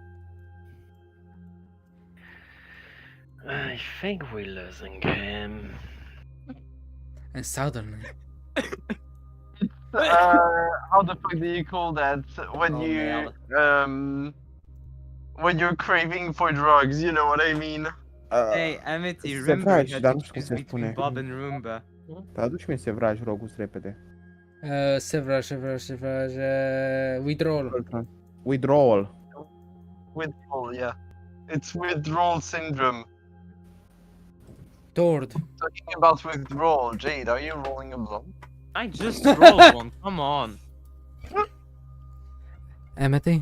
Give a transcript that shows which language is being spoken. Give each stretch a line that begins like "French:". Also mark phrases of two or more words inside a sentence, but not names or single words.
English: I think we're losing him. And suddenly, How the fuck do you call that when Oh, you man. when you're craving for drugs? You know what I mean? Hey, Amity,
Romanian: se
English: remember vragi, you had
Romanian: dar
English: to
Romanian: nu știu cum
English: choose
Romanian: se
English: between
Romanian: spune.
English: Bob and Roomba.
Romanian: Traduci-mi sevraj, rogus, repede. sevraj,
English: withdrawal. Withdrawal. Withdrawal, yeah. It's withdrawal syndrome. Tord. Talking about withdrawal, Jade, are you rolling a blow? I just rolled one, come on. Amity,